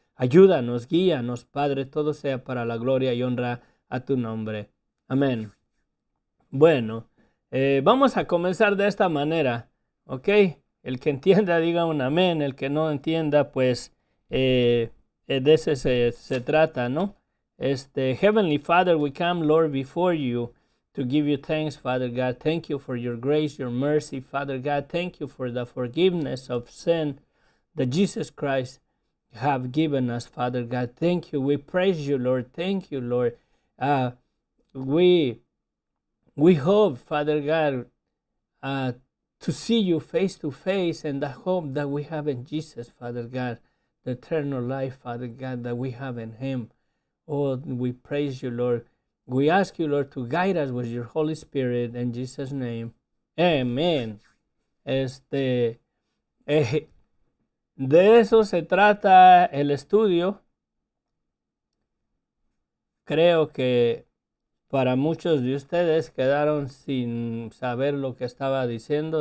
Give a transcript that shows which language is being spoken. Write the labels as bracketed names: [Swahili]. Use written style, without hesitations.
[Spanish] Ayúdanos, guíanos, Padre, todo sea para la gloria y honra a tu nombre. Amén. Bueno, vamos a comenzar de esta manera, ¿ok? El que entienda diga un amén, el que no entienda, pues de ese se trata, ¿no? [English] Heavenly Father, we come, Lord, before you to give you thanks, Father God. Thank you for your grace, your mercy, Father God. Thank you for the forgiveness of sin that Jesus Christ have given us, Father God. Thank you. We praise you, Lord. Thank you, Lord. We hope, Father God, to see you face to face, and the hope that we have in Jesus, Father God, the eternal life, Father God, that we have in Him. Oh, we praise you, Lord. We ask you, Lord, to guide us with your Holy Spirit in Jesus' name. Amen. [Spanish] De eso se trata el estudio. Creo que para muchos de ustedes quedaron sin saber lo que estaba diciendo.